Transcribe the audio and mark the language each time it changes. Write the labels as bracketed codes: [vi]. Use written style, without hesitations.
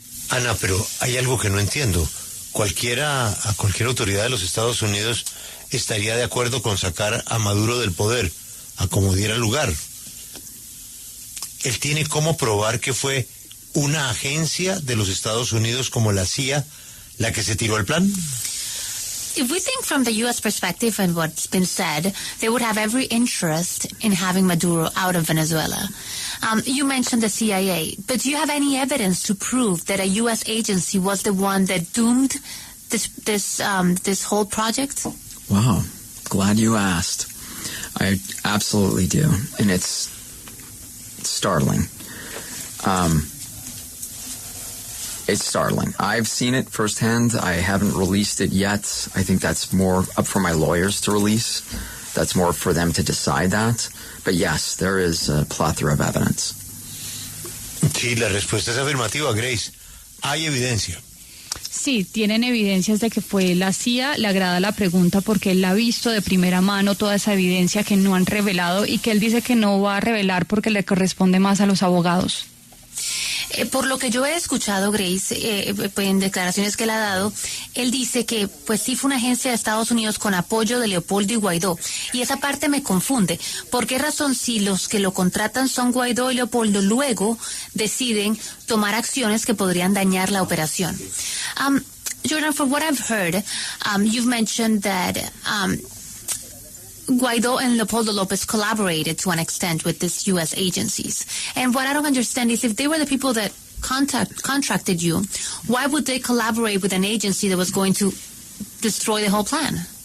[es] Ana, pero hay algo que no entiendo. A cualquier autoridad de los Estados Unidos estaría de acuerdo con sacar a Maduro del poder, a como diera lugar. Él tiene cómo probar que fue una agencia de los Estados Unidos como la CIA la que se tiró el plan. [en] If we think from the U.S. perspective and what's been said, they would have every interest in having Maduro out of Venezuela. You mentioned the CIA, but do you have any evidence to prove that a U.S. agency was the one that doomed this whole project? Wow, glad you asked. I absolutely do, and it's startling. It's startling. I've seen it firsthand. I haven't released it yet. I think that's more up for my lawyers to release. That's more for them to decide that. But yes, there is a plethora of evidence. [es] Sí, la respuesta es afirmativa, Grace. Hay evidencia. Sí, tienen evidencias de que fue la CIA. Le agrada la pregunta porque él ha visto de primera mano toda esa evidencia que no han revelado y que él dice que no va a revelar porque le corresponde más a los abogados. Por lo que yo he escuchado, Grace, en declaraciones que él ha dado, él dice que pues sí fue una agencia de Estados Unidos con apoyo de Leopoldo y Guaidó. Y esa parte me confunde. ¿Por qué razón si los que lo contratan son Guaidó y Leopoldo, luego deciden tomar acciones que podrían dañar la operación? [en] Jordan, from what I've heard, you've mentioned that Guaidó and Leopoldo Lopez collaborated to an extent with these U.S. agencies. And what I don't understand is if they were the people that contracted you, why would they collaborate with an agency that was going to destroy the whole plan?